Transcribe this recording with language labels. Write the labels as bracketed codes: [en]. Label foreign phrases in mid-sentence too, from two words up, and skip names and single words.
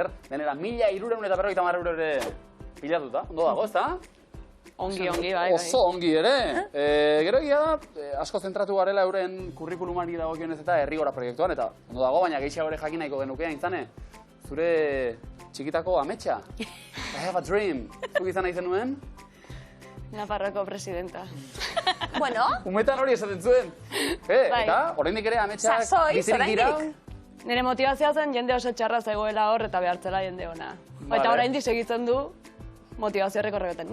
[eu] Denera 1.350 ere pilatuta. Ondo dago, ez da? Ongi, bai. Oso ongi ere. Gero egia da, asko zentratu garela euren kurrikulumari dagokionez eta herrigora proiektuan, eta ondo dago, baina gehiago ere jakin nahiko genuke, Aintzane, zure txikitako ametsa. [en] I have a dream. [eu] Zuk izan nahi zenuen? Nafarroko presidenta. Bueno. Umetan hori esaten zuen. Eta, oraindik ere ametsak bizirik dira. Nire motivazioa zen jende oso txarra zegoela hor eta behartzela jende ona. Eta oraindik segitzen du motivazio horrekoretan.